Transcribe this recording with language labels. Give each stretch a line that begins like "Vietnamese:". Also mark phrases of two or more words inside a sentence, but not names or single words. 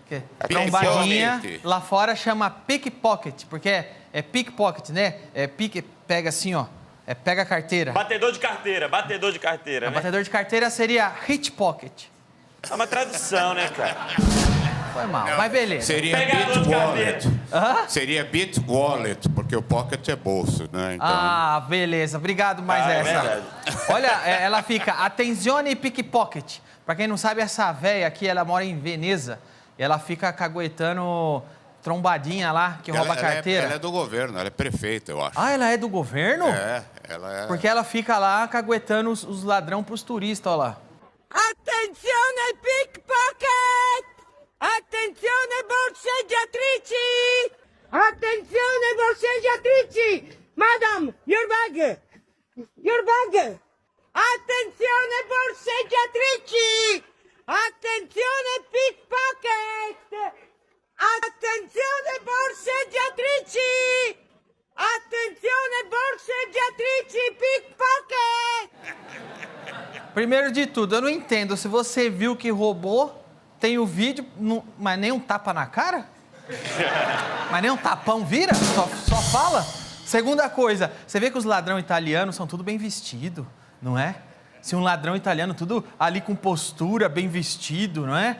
Portuguese: Trombadinha, lá fora chama pickpocket, porque é pickpocket, né? Pega assim, ó. Pega a carteira. Batedor de carteira, né? Batedor de carteira seria
English: hit pocket.
Portuguese: É uma tradução, né, cara? Foi mal, mas beleza. Seria Pegador bit de wallet. Seria
English: bit wallet,
Portuguese: porque o pocket é bolso, né? Então... Ah, beleza. Obrigado mais essa. verdade. Olha, ela fica
Italian: attenzione pickpocket.
Portuguese: Pra quem não sabe, essa véia aqui, ela mora em Veneza. E ela fica caguetando trombadinha lá, que rouba a carteira. Ela é do governo, ela é prefeita, eu acho. Ah, ela é do governo? Ela é... Porque ela fica lá caguetando os ladrão pros turistas, ó lá.
Italian: Attenzione pickpocket! Attenzione borseggiatrici! Attenzione borseggiatrici!
English: Madam, your bag! Your bag!
Italian: Attenzione borseggiatrici! Attenzione pickpocket! Attenzione borseggiatrici! Attenzione borseggiatrici pickpocket!
Portuguese: Primeiro de tudo, eu não entendo. Se você viu que roubou, tem o vídeo, mas nem um tapa na cara? Mas nem um tapão vira? Só fala? Segunda coisa, você vê que os ladrões italianos são tudo bem vestido, não é? Se um ladrão italiano, tudo ali com postura, bem vestido, não é?